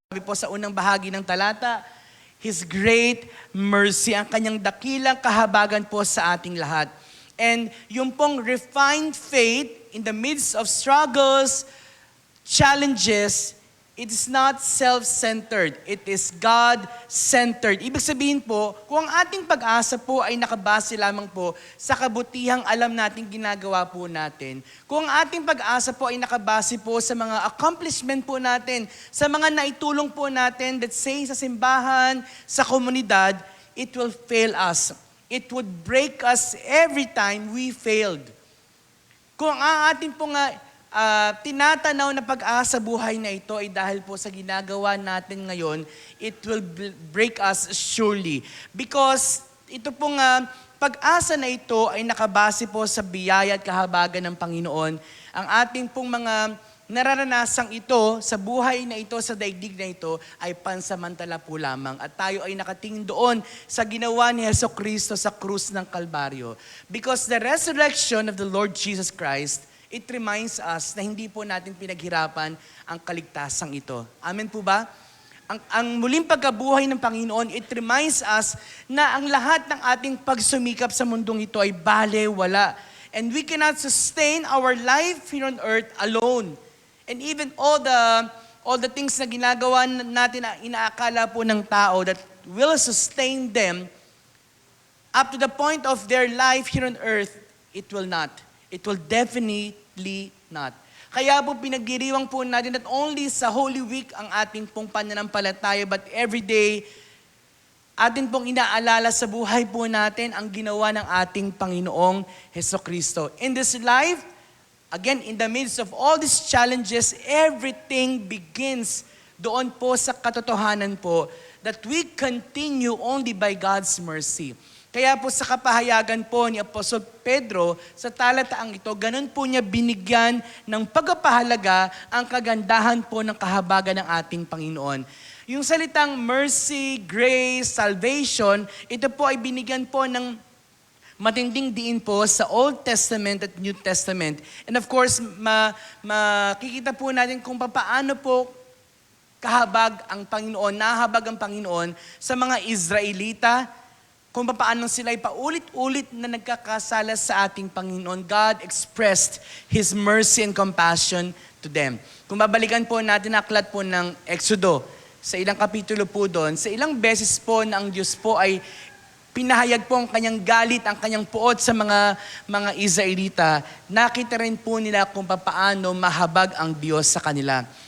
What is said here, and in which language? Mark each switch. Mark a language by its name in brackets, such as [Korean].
[Filipino] Sabi po sa unang bahagi ng talata, [English] His great mercy, [Filipino] ang kanyang dakilang kahabagan po sa ating lahat. [English] And [Filipino] yung pong [English] refined faith in the midst of struggles, challenges, it is not self-centered. It is God-centered. [Filipino] Ibig sabihin po, kung ang ating pag-asa po ay nakabase lamang po sa kabutihang alam natin ginagawa po natin, kung ang ating pag-asa po ay nakabase po sa mga accomplishment po natin, sa mga naitulong po natin, [English] let's say [Filipino] sa simbahan, sa komunidad, [English] it will fail us. It would break us every time we failed. [Filipino] Kung ang ating pong tinatanaw na pag-asa buhay na ito ay dahil po sa ginagawa natin ngayon, [English] it will break us surely. [Filipino] Because ito pong pag-asa na ito ay nakabase po sa biyaya at kahabagan ng Panginoon. Ang ating pong mga nararanasang ito sa buhay na ito, sa daigdig na ito, ay pansamantala po lamang. At tayo ay nakatingin doon sa ginawa ni Kristo sa krus ng Kalbaryo. [English] Because the resurrection of the Lord Jesus Christ, it reminds us [Filipino] na hindi po natin pinaghirapan ang kaligtasang ito. Amen po ba? Ang muling pagkabuhay ng Panginoon, [English] it reminds us [Filipino] na ang lahat ng ating pagsumikap sa mundong ito ay bale-wala. [English] And we cannot sustain our life here on earth alone. And even all the things [Filipino] na ginagawa natin na inaakala po ng tao [English] that will sustain them up to the point of their life here on earth, it will not. It will definitely not. [Filipino] Kaya po pinagdiriwang po natin [English] not only [Filipino] sa Holy Week ang ating pong pananampalataya, [English] but every day, [Filipino] atin pong inaalala sa buhay po natin ang ginawa ng ating Panginoong Kristo. [English] In this life, again, in the midst of all these challenges, everything begins [Filipino] doon po sa katotohanan po [English] that we continue only by God's mercy. [Filipino] Kaya po sa kapahayagan po ni Apostol Pedro sa talataang ito, ganun po niya binigyan ng pagpapahalaga ang kagandahan po ng kahabagan ng ating Panginoon. Yung salitang mercy, grace, salvation, ito po ay binigyan po ng matinding diin po sa Old Testament at New Testament. [English] And of course, [Filipino] makikita po natin kung paano po kahabag ang Panginoon, nahabag ang Panginoon sa mga Israelita, kung paano sila ay paulit-ulit na nagkakasala sa ating Panginoon. [English] God expressed His mercy and compassion to them. [Filipino] Kung babalikan po natin ang aklat po ng Exodo, sa ilang kapitulo po doon, sa ilang beses po na ang Diyos po ay pinahayag po ang kanyang galit, ang kanyang puot sa mga Israelita, nakita rin po nila kung paano mahabag ang Diyos sa kanila.